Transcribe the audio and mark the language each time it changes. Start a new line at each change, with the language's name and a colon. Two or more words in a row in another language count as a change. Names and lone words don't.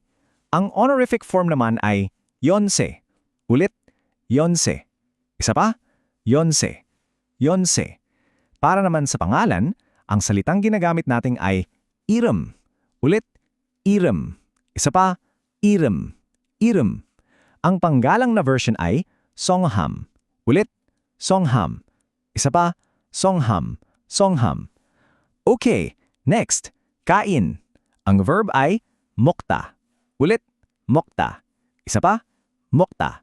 Filipino: Ang honorific form naman ay yonse. Ulit, yonse. Isa pa, yonse. Yonse. Para naman sa pangalan, ang salitang ginagamit natin ay i름. Ulit, i름. Isa pa, i름. I름. Ang panggalang na version ay songham. Ulit, songham. Isa pa, songham. Songham. Okay, next, kain. Ang verb ay mokta. Ulit, mokta. Isa pa, mokta.